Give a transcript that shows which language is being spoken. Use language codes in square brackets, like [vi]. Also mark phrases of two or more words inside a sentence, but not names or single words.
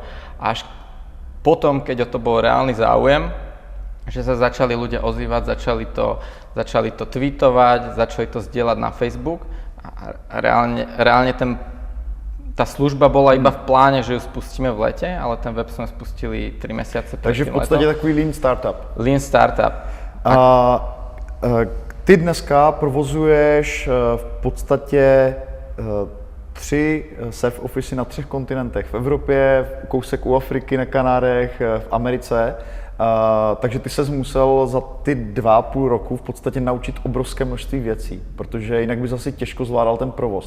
[sk] Až potom, keď o to bol reálny záujem, že sa začali ľudia ozývať, začali to tweetovať, začali to zdieľať na Facebook a reálne tá služba bola iba v pláne, že ju spustíme v lete, ale ten web sme spustili 3 mesiace pred [cs] Takže v podstatě takový [en] lean startup. Lean startup. [cs] Ty dneska provozuješ v podstatě 3 surf office na 3 kontinentech. V Evropě, kousek u Afriky, na Kanárech, v Americe. Takže ty ses musel za ty 2,5 roku v podstatě naučit obrovské množství věcí, protože jinak bys asi těžko zvládal ten provoz.